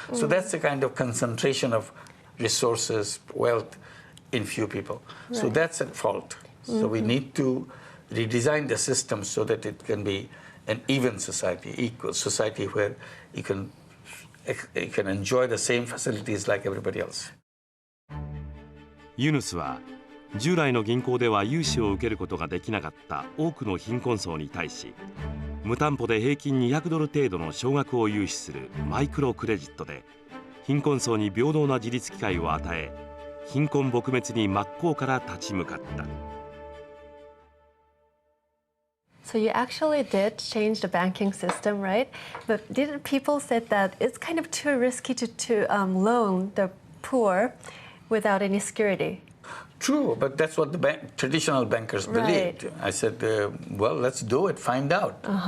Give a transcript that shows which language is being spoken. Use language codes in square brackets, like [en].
[en] So that's the kind of concentration of resources, wealth in few people. So that's at fault. So we need to redesign the system so that it can be an even society, equal society where you can enjoy the same facilities like everybody else. [ja] ユヌスは従来の銀行では融資を受けることができなかった多くの貧困層に対し、無担保で平均200ドル程度の少額を融資するマイクロクレジットで貧困層に平等な自立機会を与え、貧困撲滅に真っ向から立ち向かった。 [en] So you actually did change the banking system, right? But didn't people say that it's kind of too risky to loan the poor without any security? True, but that's what the traditional bankers believed. I said, well, let's do it, find out.